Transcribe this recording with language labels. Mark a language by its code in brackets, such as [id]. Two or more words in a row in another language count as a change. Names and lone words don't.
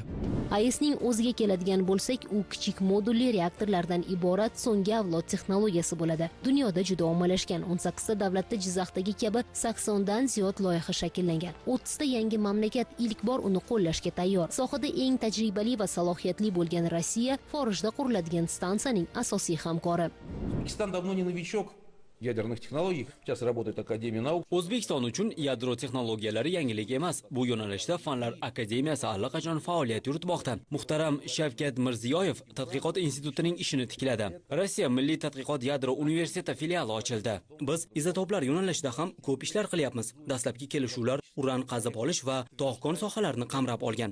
[uz] AESning o'ziga keladigan bo'lsak, u kichik modulli reaktorlardan iborat so'nggi avlod texnologiyasi bo'ladi. Dunyoda juda ommalashgan 18 ta davlatda Jizzaxdagi kabi 80 dan ziyod loyiha shakllangan. 30 ta yangi mamlakat ilk bor uni qo'llashga tayyor. Sohada eng tajribali va salohiyatli bo'lgan Rossiya xorijda quriladigan stansiyaning asosiy hamkori. [ru] O'zbekiston давно не новичок ядерных технологий. Сейчас работает Академия наук. [uz] O'zbekiston uchun yadro texnologiyalari yangilik emas. Bu yo'nalishda Fanlar akademiyasi allaqachon faoliyat yuritmoqda. Muhtaram Shavkat Mirziyoyev tadqiqot institutining ishini tikladi. Rossiya Milliy tadqiqot yadro universiteti filiali ochildi. Biz izotoplar yo'nalishida ham ko'p ishlar qilyapmiz. Dastlabki kelishuvlar uran qazib olish va tog' sohalarini qamrab olgan.